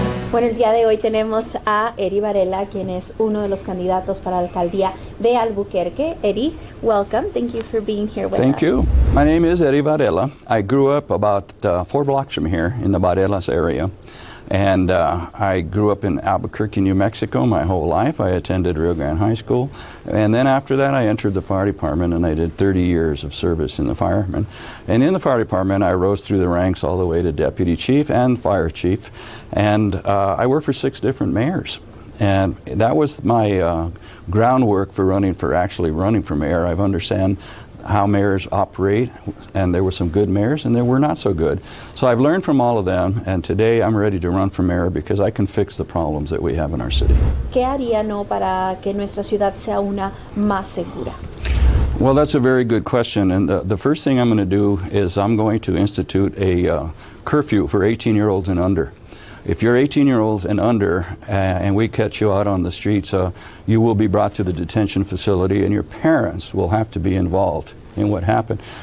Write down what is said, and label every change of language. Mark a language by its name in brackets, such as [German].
[Spanish] Bueno, el día de hoy tenemos a Eri Varela, quien es uno de los candidatos para la alcaldía de Albuquerque. [English] Eri, welcome. Thank you for being here with us. Thank you. My name is Eddie Varela. I grew up about 4 blocks from here in the Varelas area. And I grew up in Albuquerque, New Mexico my whole life. I attended Rio Grande High School. And then after that, I entered the fire department, and I did 30 years of service in the firemen. And in the fire department, I rose through the ranks all the way to deputy chief and fire chief. And I worked for 6 different mayors. And that was my groundwork for actually running for mayor. I've understand how mayors operate, and there were some good mayors and there were not so good. So I've learned from all of them, and today I'm ready to run for mayor because I can fix the problems that we have in our city. [Spanish] ¿Qué haría para que nuestra ciudad sea una más segura? [English] Well, that's a very good question, and the first thing I'm going to do is I'm going to institute a curfew for 18-year-olds and under. If you're 18-year-olds and under, and we catch you out on the streets, you will be brought to the detention facility, and your parents will have to be involved in what happened.